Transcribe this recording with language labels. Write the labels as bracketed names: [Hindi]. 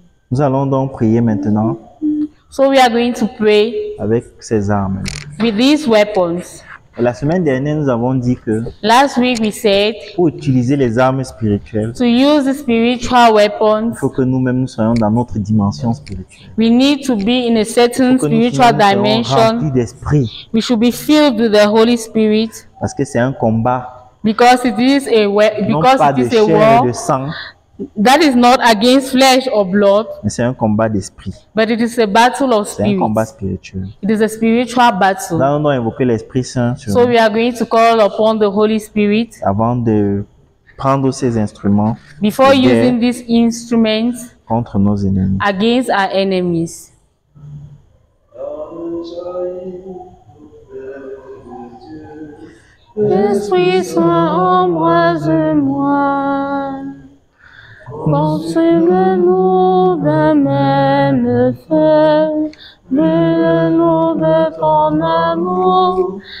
[French] Nous allons donc prier maintenant [English] So we are going to pray [French] avec ces armes. [English] with these weapons. [French] La semaine dernière, nous avons dit que [English] Last week we said [French] pour utiliser les armes spirituelles, [English] to use the spiritual [French] il [English] weapons, [French] faut que nous-mêmes nous soyons dans notre dimension spirituelle. [English] we need to be in a certain [French] Il faut que nous [English] spiritual [French] soyons [English] dimension. [French] remplis d'esprit, [English] We should be filled with the Holy Spirit [French] parce que c'est un combat, [English] because it is [French] non pas de chair et [English] war [French] de sang, [English] that is not against flesh or blood, [French] mais c'est un combat d'esprit. [English] but it is a battle of [French] C'est un combat [English] spirit. [French] spirituel. [English] It is a spiritual [French] Nous [English] battle. [French] allons donc invoquer l'Esprit Saint sur [English] So [French] nous [English] we are going to call upon the Holy Spirit [French] avant de prendre ces instruments [English] before [French] de guerre [English] using these instruments [French] contre nos ennemis. [English] against our enemies. [French] L'Esprit Saint, embrase-moi, consume-nous d'un même feu, brûle-nous de ton amour.